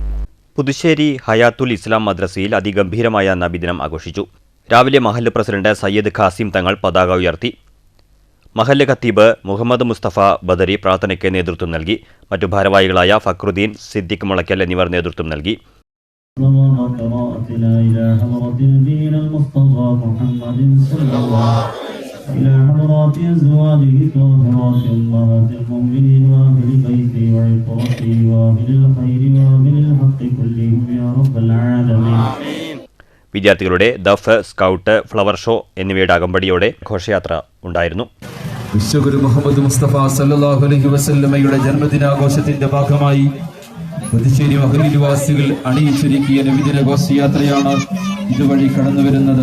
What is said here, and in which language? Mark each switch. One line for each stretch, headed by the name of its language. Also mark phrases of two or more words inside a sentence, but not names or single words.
Malayalam: പുതുശ്ശേരി ഹയാത്തുൽ ഇസ്ലാം മദ്രസയിൽ അതിഗംഭീരമായ നബിദിനം ആഘോഷിച്ചു. രാവിലെ മഹല്ല് പ്രസിഡന്റ് സയ്യിദ് ഖാസിം തങ്ങൾ പതാക ഉയർത്തി. മഹല്ല് ഖത്തീബ് മുഹമ്മദ് മുസ്തഫ ബദരി പ്രാർത്ഥനയ്ക്ക് നേതൃത്വം നൽകി. മറ്റു ഭാരവാഹികളായ ഫക്രുദ്ദീൻ, സിദ്ദിഖ് മുളയ്ക്കൽ എന്നിവർ നേതൃത്വം നൽകി.
Arabic: إلى حضرات أزواجه طاهرات أمهات المؤمنين وأهل بيته وعطرته وأهل الخير وأهل الحق كلهم يا رب العالمين.
Malayalam: വിദ്യാർത്ഥികളുടെ ദഫ്, സ്കൗട്ട്,
English: flower show
Malayalam: എന്നിവയുടെ അകമ്പടിയോടെ ഘോഷയാത്ര ഉണ്ടായിരുന്നു. വിശ്വഗുരു മുഹമ്മദ് മുസ്തഫ
Arabic: صلى الله عليه
Malayalam: വസല്ലമയുടെ ജന്മദിനാഘോഷത്തിന്റെ ഭാഗമായി പുതുശ്ശേരി മഹല്ല് നിവാസികൾ അണിയിച്ചൊരുക്കിയ നബിദിന ഘോഷയാത്രയാണ് ഇതുവഴി കടന്നു വരുന്നത്.